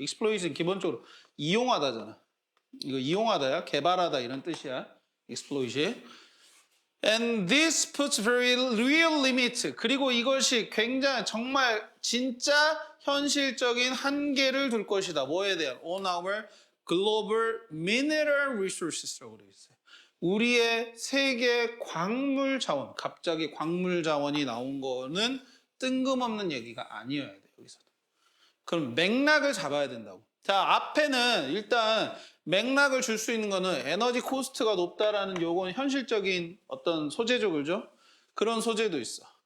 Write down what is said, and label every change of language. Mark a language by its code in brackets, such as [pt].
[ko] exploit은 기본적으로 이용하다잖아. 이거 이용하다야, 개발하다 이런 뜻이야. [en] exploit이. And this puts very real limit. [ko] 그리고 이것이 굉장히 정말 진짜 현실적인 한계를 둘 것이다. 뭐에 대한? [en] On our global mineral resources라고 [ko] 되어 있어요. 우리의 세계 광물 자원. 갑자기 광물 자원이 나온 거는 뜬금없는 얘기가 아니어야 돼, 여기서도. 그럼 맥락을 잡아야 된다고. 자, 앞에는 일단 맥락을 줄 수 있는 거는 에너지 코스트가 높다라는 요건 현실적인 어떤 소재죠, 그죠? 그런 소재도 있어.